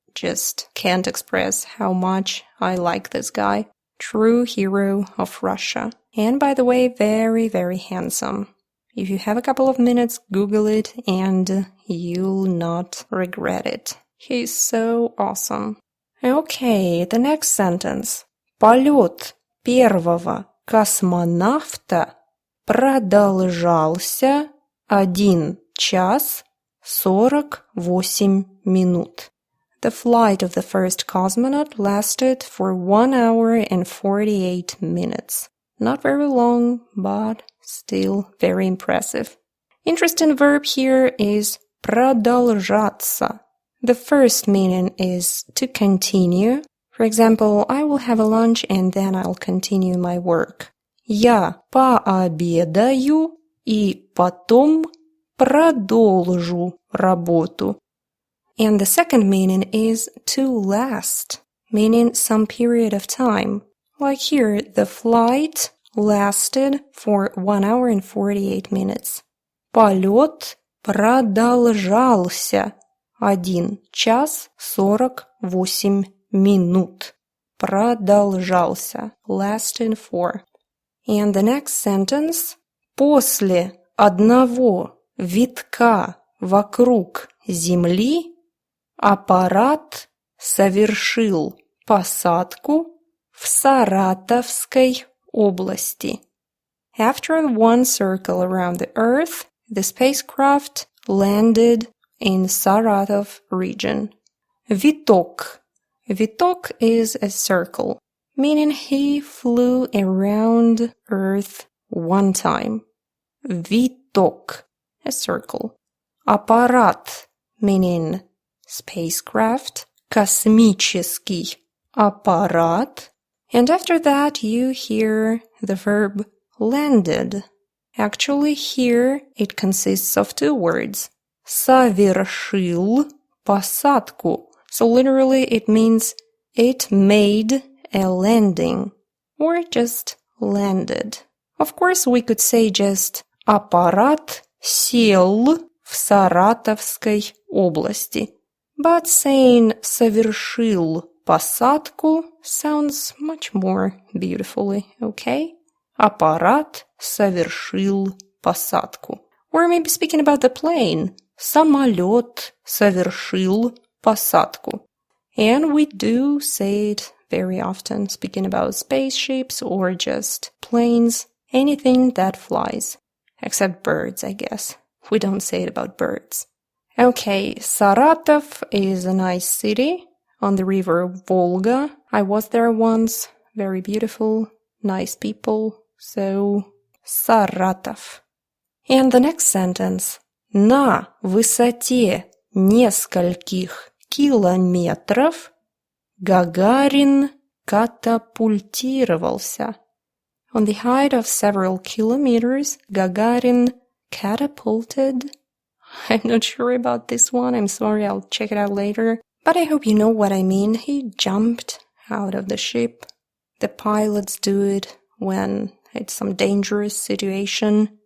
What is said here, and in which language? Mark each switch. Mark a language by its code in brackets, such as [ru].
[en] just can't express how much I like this guy. True hero of Russia. And by the way, very, very handsome. If you have a couple of minutes, Google it and you'll not regret it. He's so awesome. Okay, the next sentence. Полет первого космонавта продолжался 1 час 48 минут. The flight of the first cosmonaut lasted for 1 hour and 48 minutes. Not very long, but still very impressive. Interesting verb here is продолжаться. The first meaning is to continue. For example, I will have a lunch and then I'll continue my work. [ru] Я пообедаю и потом продолжу работу. [en] And the second meaning is to last, meaning some period of time. Like here, the flight lasted for 1 hour and 48 minutes. [ru] Полет продолжался 1 час 48 минут. [en] Продолжался, lasted for. And the next sentence. [ru] После одного витка вокруг Земли аппарат совершил посадку в Саратовской области. [en] After one circle around the Earth, the spacecraft landed in Saratov region. [ru] Виток. [en] Виток is a circle, meaning he flew around Earth one time. Виток, a circle. Аппарат, meaning spacecraft. [ru] Космический аппарат. [en] And after that you hear the verb landed. Actually here it consists of 2 words. [ru] Совершил посадку. [en] So literally it means it made a landing or just landed. Of course we could say just [ru] аппарат сел в Саратовской области. [en] But saying [ru] совершил посадку [en] sounds much more beautifully, okay? [ru] Аппарат совершил посадку. [en] Or maybe speaking about the plane. [ru] Самолет совершил посадку. [en] And we do say it very often, speaking about spaceships or just planes, anything that flies. Except birds, I guess. We don't say it about birds. Okay, Saratov is a nice city on the river Volga. I was there once. Very beautiful, nice people. So, Saratov. And the next sentence. На высоте нескольких километров Гагарин катапультировался. On the height of several kilometers, Gagarin catapulted. I'm not sure about this one. I'm sorry, I'll check it out later. But I hope you know what I mean. He jumped out of the ship. The pilots do it when it's some dangerous situation.